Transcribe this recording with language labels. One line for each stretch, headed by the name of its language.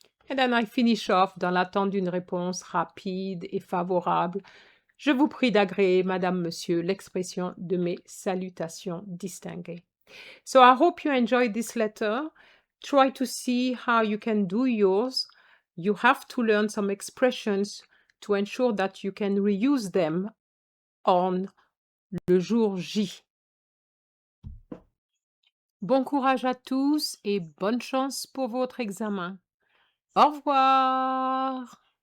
English: And then I finish off
French: dans l'attente d'une réponse rapide et favorable. Je vous prie d'agréer, Madame, Monsieur, l'expression de mes salutations distinguées.
English: So I hope you enjoyed this letter. Try to see how you can do yours. You have to learn some expressions to ensure that you can reuse them on le jour J.
French: Bon courage à tous et bonne chance pour votre examen. Au revoir.